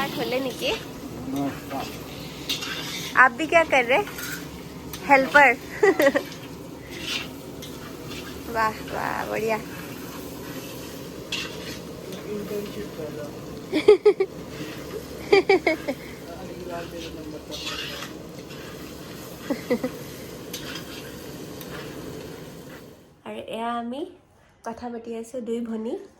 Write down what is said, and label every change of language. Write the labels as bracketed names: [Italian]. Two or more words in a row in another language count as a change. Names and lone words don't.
[Hindi] ले निकी आप भी क्या कर रहे हेल्पर वाह वाह बढ़िया [Assamese] আৰু এয়া আমি কথা পাতি আছো দুই ভনী